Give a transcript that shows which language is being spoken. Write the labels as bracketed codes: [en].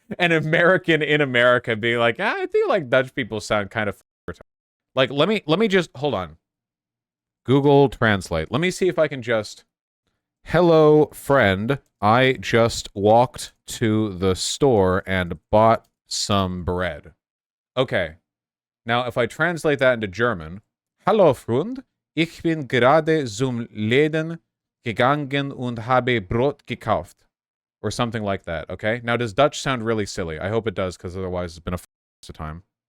[en] An American in America being like, I feel like Dutch people sound kind of like, let me just, hold on. Google Translate. Let me see if I can just... Hello, friend. I just walked to the store and bought some bread. Okay. Now, if I translate that into German, [de] Hallo, Freund. Ich bin gerade zum Läden gegangen und habe Brot gekauft. [en] Or something like that, okay? Now, does Dutch sound really silly? I hope it does, because otherwise it's been a waste of time.